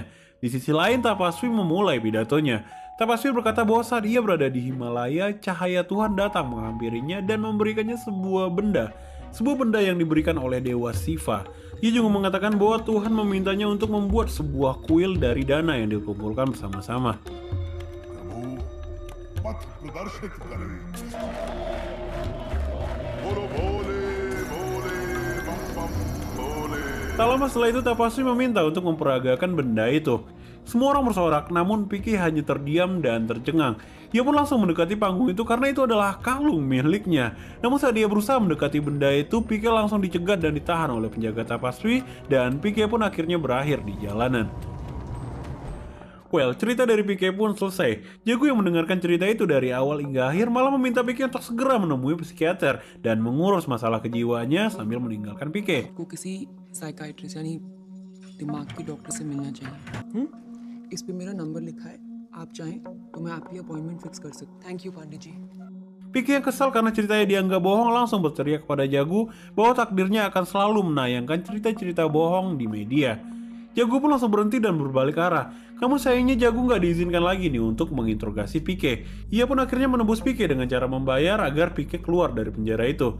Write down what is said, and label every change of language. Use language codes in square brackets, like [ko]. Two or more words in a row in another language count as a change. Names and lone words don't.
[id] Di sisi lain Tapaswi memulai pidatonya. Tapaswi berkata bahwa saat ia berada di Himalaya, cahaya Tuhan datang menghampirinya dan memberikannya sebuah benda. Sebuah benda yang diberikan oleh Dewa Shiva. Ia juga mengatakan bahwa Tuhan memintanya untuk membuat sebuah kuil dari dana yang dikumpulkan bersama-sama. [hi] प्रभु पथ प्रदर्शित करें बोलो भोले भोले बम बम भोले [id] Tak lama setelah itu Tapaswi meminta untuk memperagakan benda itu. Semua orang bersorak, namun Pique hanya terdiam dan tercengang. Ia pun langsung mendekati panggung itu karena itu adalah kalung miliknya. Namun saat dia berusaha mendekati benda itu, Pique langsung dicegat dan ditahan oleh penjaga Tapaswi, dan Pique pun akhirnya berakhir di jalanan. Well, cerita dari Pique pun selesai. Jago yang mendengarkan cerita itu dari awal hingga akhir malah meminta Pique untuk segera menemui psikiater dan mengurus masalah kejiwaannya sambil meninggalkan Pique. [hi] को किसी साइकाइट्रिस्ट यानी दिमाग के डॉक्टर से मिलना चाहिए। इस पे मेरा नंबर लिखा है, आप चाहें तो मैं आपकी [en] appointment fix [hi] कर सकता हूँ। [en] thank you [hi] पांडे जी। [id] Pique yang kesal karena ceritanya dianggap bohong langsung berteriak kepada Jago bahwa takdirnya akan selalu menayangkan cerita-cerita bohong di media. Jago pun langsung berhenti dan berbalik arah. Namun sayangnya Jago nggak diizinkan lagi nih untuk menginterogasi Pique. Ia pun akhirnya menembus Pique dengan cara membayar agar Pique keluar dari penjara itu.